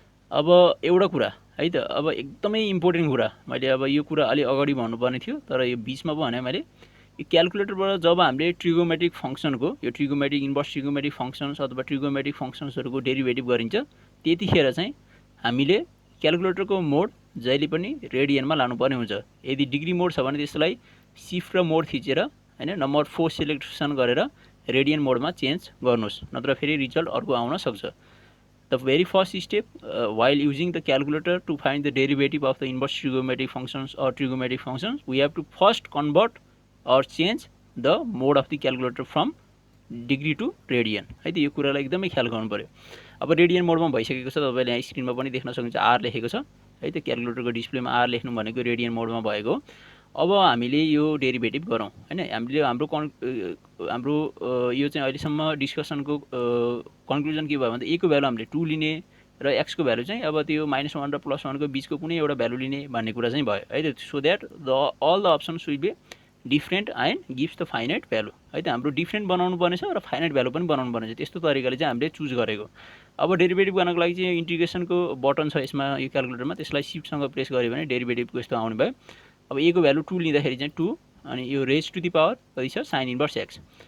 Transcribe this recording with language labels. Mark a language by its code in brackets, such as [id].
[ne] अब एउटा कुरा है त, अब एकदमै इम्पोर्टेन्ट कुरा, मैले अब यो कुरा अलि अगाडि भन्नुपर्ने थियो तर यो बीचमा पो भने मैले, यो क्याल्कुलेटरबाट जब हामीले ट्रिगोमेट्रिक फंक्सनको, यो ट्रिगोमेट्रिक इन्भर्स ट्रिगोमेट्रिक फंक्सन्स अथवा ट्रिगोमेट्रिक फंक्सन्सहरुको डेरिभेटिभ गरिन्छ, त्यतिखेर चाहिँ हामीले क्याल्कुलेटरको मोड जहिले पनि रेडियनमा लानुपर्ने हुन्छ। यदि डिग्री मोड छ भने त्यसलाई शिफ्ट र मोड थिचेर हैन नम्बर 4 सिलेक्सन गरेर रेडियन मोडमा चेन्ज गर्नुस्, नत्र फेरि रिजल्ट अर्को आउन सक्छ। [en] The very first step while using the calculator to find the derivative of the inverse trigonometric functions or trigonometric functions, we have to first convert or change the mode of the calculator from degree to radian [ne] है त। यो कुरालाई एकदमै ख्याल गर्नु पर्यो। अब radian मोडमा भइसकेको छ, तपाईले यहाँ स्क्रिनमा पनि देख्न सक्नुहुन्छ r लेखेको छ है त। क्याल्कुलेटरको डिस्प्लेमा r लेख्नु भनेको रेडियन मोडमा भएको। अब हामीले यो डेरिभेटिभ गरौँ हैन। हामीले हाम्रो यो चाहिँ अहिलेसम्म डिस्कसनको कन्क्लुजन के भयो भन्दा a को भ्यालु हामीले 2 लिने र x को भ्यालु चाहिँ अब त्यो -1 र +1 को बीचको कुनै एउटा भ्यालु लिने भन्ने कुरा चाहिँ भयो है त। [en] so that all the options will be different and gives the finite value [ne] है त। हाम्रो डिफरेन्ट बनाउनु पर्ने छ र फाइनाइट भ्यालु पनि बनाउनु पर्ने छ, त्यस्तो तरिकाले चाहिँ हामीले चुज गरेको। अब डेरिभेटिभ गर्नको लागि चाहिँ इन्टिग्रेसनको बटन छ यसमा यो क्याल्कुलेटरमा, त्यसलाई शिफ्टसँग प्रेस गर्यो भने डेरिभेटिभको यस्तो आउने भयो। अब a को भ्यालु 2 लिँदाखेरि चाहिँ 2 अनि यो रेज टु द पावर कति छ sin इन्भर्स x।